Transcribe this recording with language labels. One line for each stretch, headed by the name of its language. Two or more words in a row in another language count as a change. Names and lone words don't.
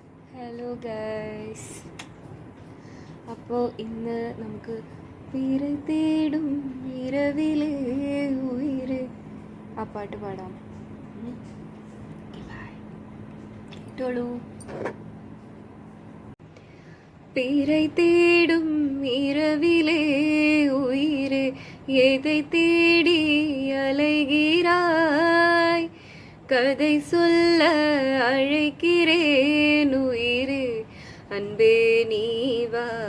English: hello guys.
Malayalam: അപ്പോൾ ഇന്ന് നമുക്ക്
Tamil: பிறை தேடும் இரவிலே உயிர்
Malayalam: ആ പാട്ട് പാടാം. കേട്ടോളൂ.
Tamil: பிறை தேடும் இரவிலே உயிரே, எதை தேடி அலைகிறாய்? கதை சொல்ல அழைக்கிறேன் உயிரே, அன்பே நீ வா.